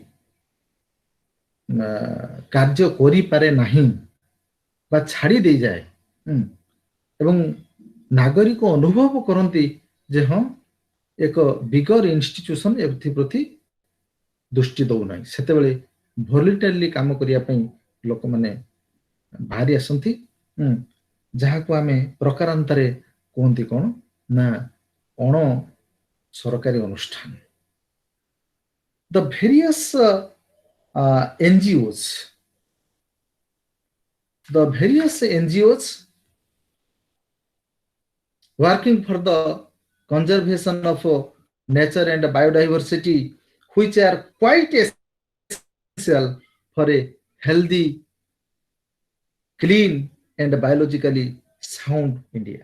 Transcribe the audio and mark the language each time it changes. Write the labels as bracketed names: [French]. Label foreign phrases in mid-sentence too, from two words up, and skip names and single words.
[Odia] କାର୍ଯ୍ୟ କରିପାରେ ନାହିଁ ବା ଛାଡ଼ି ଦେଇଯାଏ ଏବଂ ନାଗରିକ ଅନୁଭବ କରନ୍ତି ଯେ ହଁ ଏକ [English] bigger institution [Odia] ଏଥିପ୍ରତି ଦୃଷ୍ଟି ଦଉନାହିଁ, ସେତେବେଳେ ଭଲେଣ୍ଟାରିଲି କାମ କରିବା ପାଇଁ ଲୋକମାନେ ବାହାରି ଆସନ୍ତି, ଯାହାକୁ ଆମେ ପ୍ରକାରାନ୍ତରେ କୁହନ୍ତି କଣ ନା ଅଣ ସରକାରୀ ଅନୁଷ୍ଠାନ। [English] The various NGOs, working for the conservation of nature and biodiversity, which are quite essential for a healthy, clean and biologically sound India.